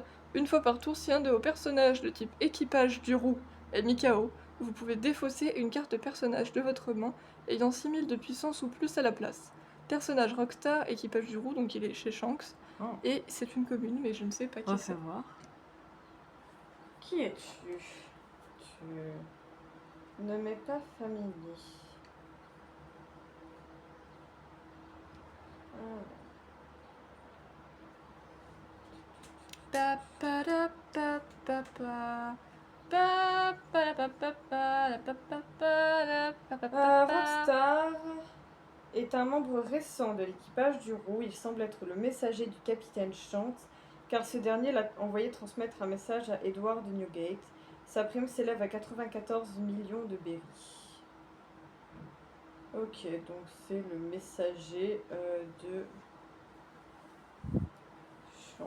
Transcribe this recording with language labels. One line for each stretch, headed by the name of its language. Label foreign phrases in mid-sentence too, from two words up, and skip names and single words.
French: Une fois par tour, si un de vos personnages de type équipage du roux est mis KO, vous pouvez défausser une carte de personnage de votre main ayant 6000 de puissance ou plus à la place. Personnage Rockstar, équipage du roux, donc il est chez Shanks. Oh. Et c'est une commune, mais je ne sais pas On va qui c'est. savoir. Qui es-tu? Tu ne m'es pas familier. Pa, pa, da, pa, pa, pa. Pa, pa, da, pa, pa, pa, da, pa, pa, pa, da, pa, pa, pa, pa. Rockstar est un membre récent de l'équipage du Roux. Il semble être le messager du capitaine Shanks, car ce dernier l'a envoyé transmettre un message à Edward de Newgate. Sa prime s'élève à 94 millions de berries. Ok, donc c'est le messager de Shanks.